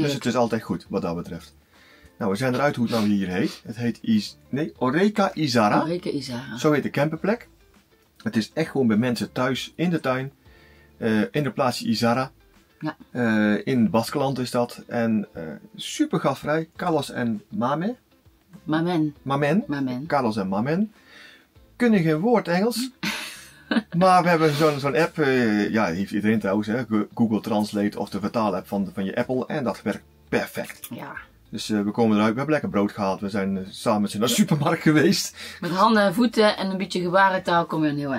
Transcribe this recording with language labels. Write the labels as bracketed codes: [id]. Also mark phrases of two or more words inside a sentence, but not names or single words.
[nl] Dus het is altijd goed wat dat betreft. Nou, we zijn eruit hoe het nou hier heet. Het heet Oreca Izarra. Oreca Izarra. Zo heet de camperplek. Het is echt gewoon bij mensen thuis in de tuin. In de plaatsje Izarra. Ja. In Baskeland is dat. En super gastvrij. Carlos en Mamen. Carlos en Mamen. Kunnen geen woord Engels. Maar we hebben zo'n app. Ja, die heeft iedereen trouwens. Hè, Google Translate of de vertaalapp van je Apple. En dat werkt perfect. Ja. Dus we komen eruit. We hebben lekker brood gehaald. We zijn samen met z'n naar de supermarkt geweest. Met handen en voeten en een beetje gebarentaal kom je een heel eind.